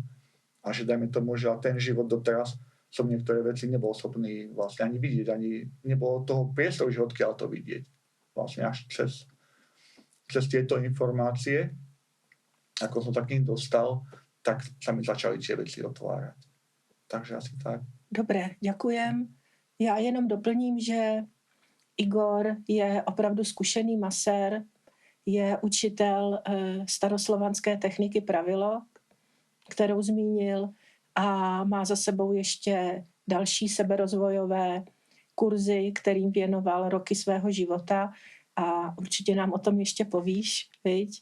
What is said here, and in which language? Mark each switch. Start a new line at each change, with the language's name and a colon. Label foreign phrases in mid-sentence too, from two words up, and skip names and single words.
Slovak: A že dajme tomu, že ten život doteraz som niektoré veci nebol schopný vlastne ani vidieť, ani nebolo toho priestoru, že odkiaľ to vidieť. Vlastne až cez tieto informácie, ako som sa k ním dostal, tak sa mi začali tie veci otvárať. Takže asi tak. Dobré, ďakujem.
Czech: Já jenom doplním, že Igor je opravdu zkušený masér, je učitel staroslovanské techniky Pravilo, kterou zmínil, a má za sebou ještě další seberozvojové kurzy, kterým věnoval roky svého života a určitě nám o tom ještě povíš, viď?